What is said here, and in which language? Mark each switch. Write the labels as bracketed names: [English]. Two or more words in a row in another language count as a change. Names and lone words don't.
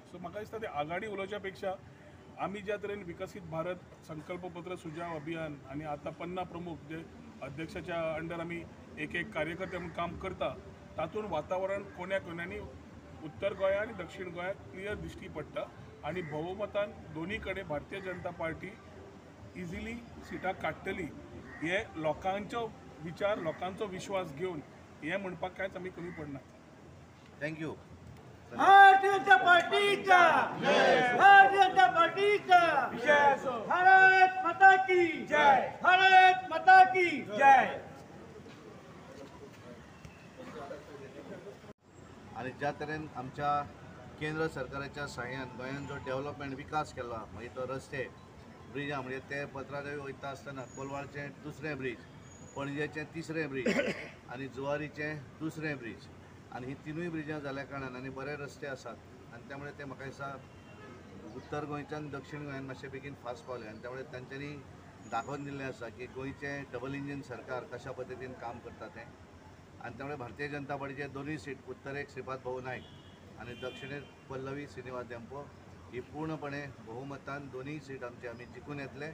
[Konkani] सो म्हाका दिसता ते आघाडी उलोवच्या पेक्षा आमी ज्या तरेन विकसीत भारत संकल्पपत्र सुजाव अभियान आनी आतां 50 प्रमुख जे अध्यक्षाच्या अंडर आमी एक कार्यकर्ते म्हणून काम करता तातूंत वातावरण कोण्या कोण्यांनी उत्तर गोंया आनी दक्षिण गोंयात क्लियर दिश्टी पडटा आनी भोवमतान दोनी कडेन भारतीय जनता पार्टी इजिली सिटां काडटली हे लोकांचो विचार लोकांचो विश्वास घेवन हे म्हणपाक कांयच आमी कमी पडना. [English] thank you. [Konkani] भारतीय जनता पार्टीचा भारतीय जनता पार्टीचा [Hindi] भारत माता की जय भारत माता की जय. [Konkani] आणि ज्या तरेन आमच्या केंद्र सरकाराच्या सहाय्यान गोंयान जो डेव्हलपमेंट विकास केला मागीर तो रस्ते ब्रिजा म्हणजे ते पत्रादेवी वयता आसतना कोलवाळचें 2रे ब्रीज पणजेचें 3रे ब्रीज आनी जुवारीचें 2रे ब्रीज आनी ही तिनूय ब्रिजां जाल्या कारणान आनी बरे रस्ते आसात आनी त्यामुळे ते म्हाका दिसता उत्तर गोंयच्यान दक्षिण गोंयान मातशे बेगीन फास्ट पावले आनी त्यामुळे तांच्यांनी दाखोवन दिल्लें आसा की गोंयचें डबल इंजीन सरकार कशा पद्दतीन काम करता तें आनी त्यामुळे भारतीय जनता पार्टीचे दोनूय सीट उत्तरेक श्रीपाद भाऊ नायक आणि दक्षिणेक पल्लवी श्रीनिवास देंपो ही पूर्णपणे बहुमतान दोनूय सीट आमी जिखून येतले.